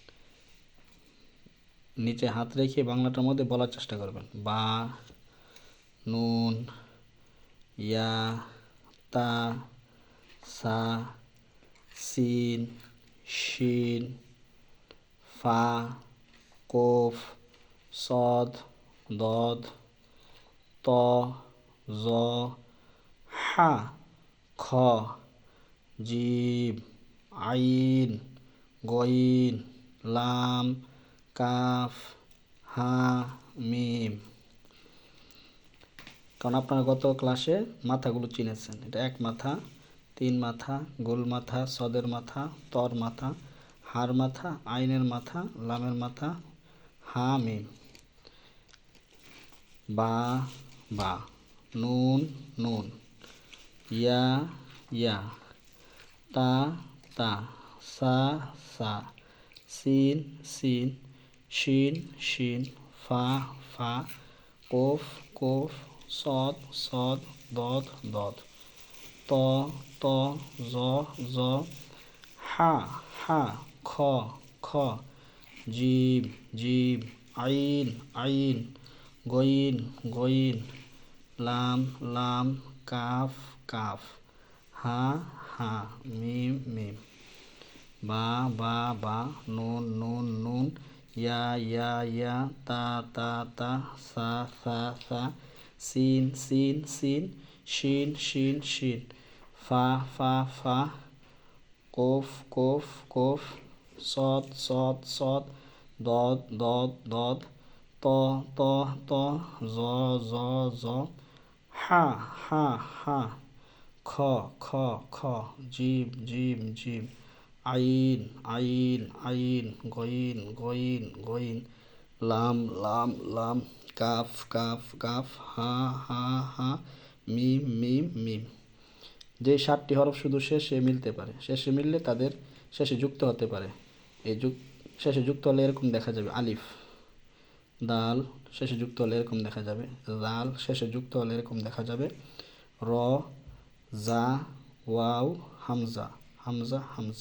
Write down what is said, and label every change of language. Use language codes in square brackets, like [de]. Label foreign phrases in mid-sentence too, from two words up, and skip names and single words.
[bn] নিচে হাত রেখে বাংলাটার মধ্যে বলার চেষ্টা করবেন। বা, নুন, ইয়া, তা, সা, সিন, শিন, ফা, কোফ, সদ, দদ, ত, জ, হা, খ, জিম, আইন, গইন, লাম, কাফ, হা, মিম। কারণ আপনারা গত ক্লাসে মাথাগুলো চিনেছেন। এটা এক মাথা, তিন মাথা, গোল মাথা, সদের মাথা, তর মাথা, হার মাথা, আইনের মাথা, লামের মাথা, হা মিম। বা, বা, নুন, নুন, ইয়া, ইয়া, তা, তা, সা, সা, সিন, সিন, শিন, শিন, ফা, ফা, কোফ, কোফ, সদ, সদ, দদ, দদ, ত, ত, জ, জ, হা, হা, খ, খ, জিম, জিম, আইন, আইন, গইন, গইন, লাম, লাম, কাফ, কাফ, হা, হা, মিম, মিম। বা, বা, বা, নুন, নুন, নুন, ইয়া, ইয়া, ইয়া, তা, তা, তা, সা, সা, সা, সিন, সিন, সিন, শিন, শিন, শিন, ফা, ফা, ফা, কোফ, কোফ, কোফ, সদ, সদ, সদ, দদ, দদ, দদ, ত, ত, ত, জ, জ, জ, হা, হা, হা, খ, খ, খ, জিম, জিম, জিম, আইন, আইন, আইন, গইন, গইন, গইন, লাম, লাম, লাম, কাফ, কাফ, কাফ, হা, হা, হা, মিম, মিম, মিম। যে 7টি হরফ শুধু শেষে মিলতে পারে, শেষে মিললে তাদের শেষে যুক্ত হতে পারে। এই শেষে যুক্ত হলে এরকম দেখা যাবে: আলিফ, দাল শেষে যুক্ত হলে এরকম দেখা যাবে, জাল শেষে যুক্ত হলে এরকম দেখা যাবে, র, জা, ওয়াও, হামজা, হামজা, হামজা।